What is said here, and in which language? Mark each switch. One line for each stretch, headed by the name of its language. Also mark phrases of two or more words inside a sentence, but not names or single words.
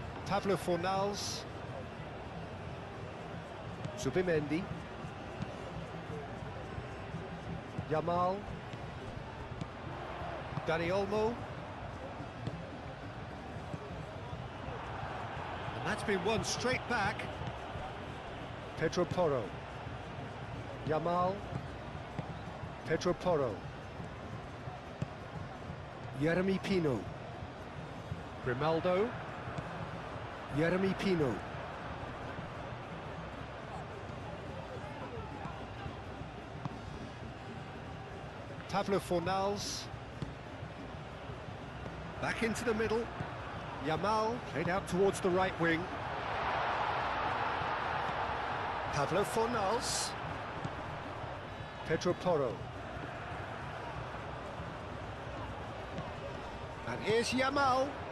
English: Pablo Fornals. Zubimendi. Yamal. Dani Olmo. And that's been won straight back. Pedro Porro. Yamal. Pedro Porro. Jeremy Pino. Grimaldo. Jeremy Pino. Pablo Fornals. Back into the middle. Yamal played out towards the right wing. Pablo Fornals. Pedro Porro. And here's Yamal.